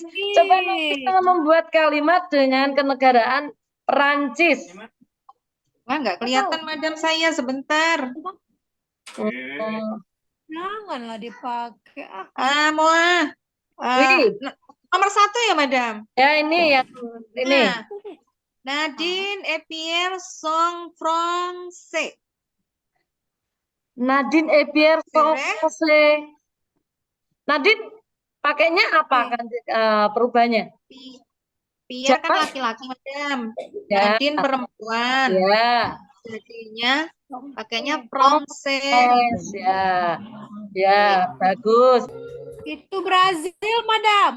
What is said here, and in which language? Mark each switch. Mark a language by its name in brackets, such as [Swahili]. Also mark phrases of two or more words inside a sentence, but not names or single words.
[Indonesian] Coba kita membuat kalimat dengan kenegaraan Prancis. Wah, nggak kelihatan, Madam, saya sebentar. Janganlah dipakai. Wih. Nomor 1 ya, Madam? Ya, ini yang ini. Nah, [French] Nadine et Pierre sont français. Nadine et Pierre sont français. [Indonesian] Nadine pakainya apa kan perubahannya? Pierre kan laki-laki, Madam. Ya. Nadine perempuan. Ya. Jadinya pakainya français. Ya. Ya, bagus. Itu Brazil, Madam.